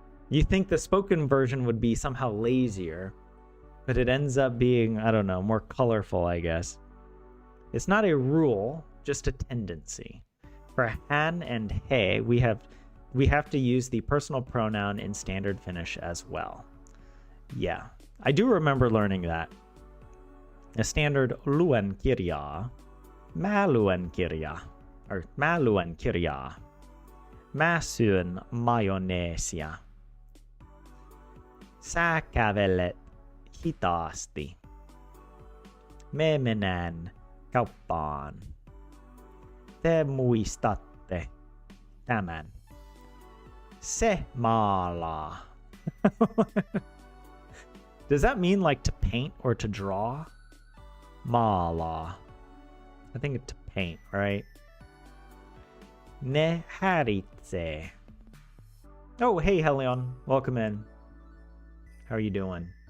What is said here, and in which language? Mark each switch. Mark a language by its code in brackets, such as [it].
[en] You think the spoken version would be somehow lazier, but it ends up being, I don't know, more colorful, I guess. It's not a rule, just a tendency. For han and he, we have to use the personal pronoun in standard Finnish as well. Yeah, I do remember learning that. A standard [fi] luen kirjaa, mä luen kirjaa, or mä luen kirjaa, mä syön majoneesia, sä kävelet hitaasti, me menen kauppaan, te muistatte tämän, se maalaa. [en] Does that mean like to paint or to draw? Maalaa. I think it's to paint, right? [fi] Ne häiritsee. [en] Oh, hey, Helion. Welcome in. How are you doing?